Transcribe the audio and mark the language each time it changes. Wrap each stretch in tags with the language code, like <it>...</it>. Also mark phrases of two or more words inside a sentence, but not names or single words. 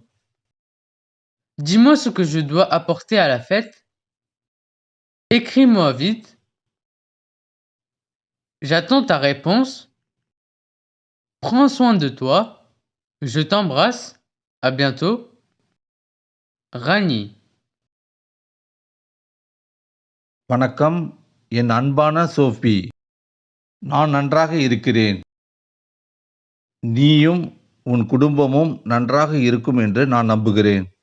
<fr>Dis-moi ce que je dois apporter à la fête. Écris-moi vite. J'attends ta réponse. Prends soin de toi. Je t'embrasse. À bientôt. Rani.</fr> <ta>வணக்கம், என் அன்பான சோஃபி. நான் நன்றாக இருக்கிறேன். நீயும் உன் குடும்பமும் நன்றாக இருக்கும் என்று நான் நம்புகிறேன்.</ta>